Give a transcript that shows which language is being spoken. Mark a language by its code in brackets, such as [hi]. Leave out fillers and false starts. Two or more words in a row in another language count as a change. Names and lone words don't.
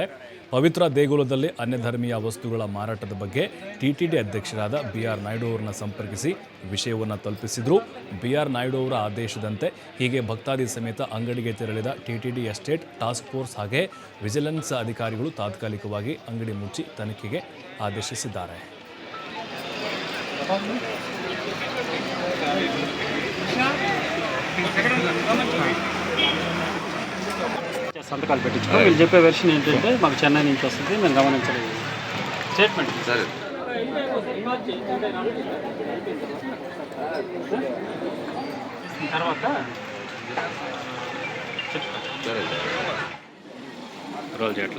[kn] ಪವಿತ್ರ ದೇಗುಲದಲ್ಲಿ ಅನ್ಯ ಧರ್ಮೀಯ ವಸ್ತುಗಳ ಮಾರಾಟದ ಬಗ್ಗೆ ಟಿಟಿಡಿ ಅಧ್ಯಕ್ಷರಾದ ಬಿಆರ್ ನಾಯ್ಡು ಅವರನ್ನು ಸಂಪರ್ಕಿಸಿ ವಿಷಯವನ್ನು ತಲುಪಿಸಿದರು. ಬಿಆರ್ ನಾಯ್ಡು ಅವರ ಆದೇಶದಂತೆ ಹೀಗೆ ಭಕ್ತಾದಿ ಸಮೇತ ಅಂಗಡಿಗೆ ತೆರಳಿದ ಟಿಟಿಡಿ ಎಸ್ಟೇಟ್ ಟಾಸ್ಕ್ ಫೋರ್ಸ್ ಹಾಗೆ ವಿಜಿಲೆನ್ಸ್ ಅಧಿಕಾರಿಗಳು ತಾತ್ಕಾಲಿಕವಾಗಿ ಅಂಗಡಿ ಮುಚ್ಚಿ ತನಿಖೆಗೆ ಆದೇಶಿಸಿದ್ದಾರೆ. [te] సంతకాలు పెట్టించుకో. వీళ్ళు చెప్పే వెర్షన్ ఏంటంటే మాకు చెన్నై నుంచి వస్తుంది, మేము గమనించలేదు స్టేట్మెంట్ సరే తర్వాత రోల్ చేయట్లేదు.